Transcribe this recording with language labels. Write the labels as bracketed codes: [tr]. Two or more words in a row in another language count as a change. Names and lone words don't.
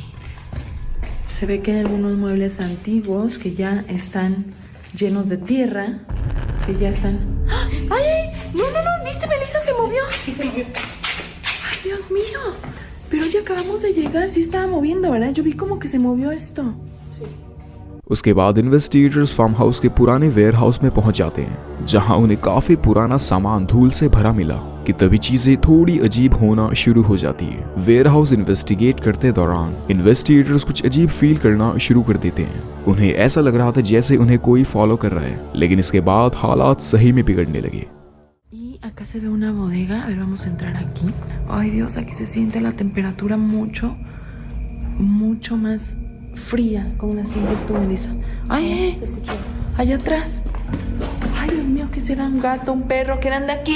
[es] Se ve que hay algunos muebles antiguos que ya están llenos de tierra, que ya están... ¡Ay! No, ¿viste, Melissa? Se movió. Sí, se movió. Ay, Dios mío. Pero ya acabamos de llegar. Sí estaba moviendo, ¿verdad? Yo vi como que se movió esto. Sí. [hi] उसके बाद [en] investigators farm house [hi] के पुराने [en] warehouse [hi] में पहुंच जाते हैं, जहां उन्हें काफी पुराना सामान धूल से भरा मिला कि तभी चीजें थोड़ी अजीब होना शुरू हो जाती है। [en] warehouse investigate [hi] करते दौरान इन्वेस्टिगेटर्स कुछ अजीब फील करना शुरू कर देते हैं। उन्हें ऐसा लग रहा था जैसे उन्हें कोई फॉलो कर रहा है, लेकिन इसके बाद हालात सही में बिगड़ने लगे। [es] Y acá se ve una bodega. A ver, vamos a entrar aquí. Ay, Dios, aquí se siente la temperatura mucho más fría, como la sientes tú, Melissa. Ay, Se escuchó. allá atrás. Ay, Dios mío, ¿qué será? ¿Un gato, un perro? ¿Quién anda aquí?